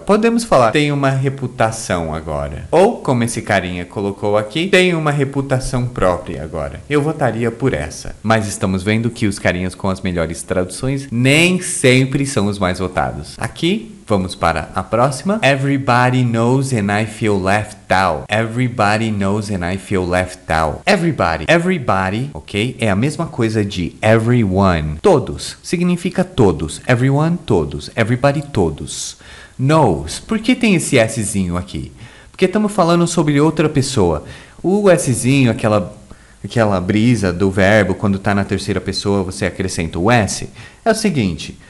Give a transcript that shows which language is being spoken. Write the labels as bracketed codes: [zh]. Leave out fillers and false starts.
[pt] Podemos falar tem uma reputação agora. Ou, como esse carinha colocou aqui, tem uma reputação própria agora. Eu votaria por essa. Mas estamos vendo que os carinhas com as melhores traduções nem sempre são os mais votados. Aqui vamos para a próxima. [en] Everybody knows and I feel left out. Everybody knows and I feel left out. Everybody, ok? [pt] É a mesma coisa de everyone. Todos. Significa todos. Everyone, todos. Everybody, todos. Knows. Por que tem esse Szinho aqui? Porque estamos falando sobre outra pessoa. O Szinho, aquela brisa do verbo, quando está na terceira pessoa, você acrescenta o S. É o seguinte...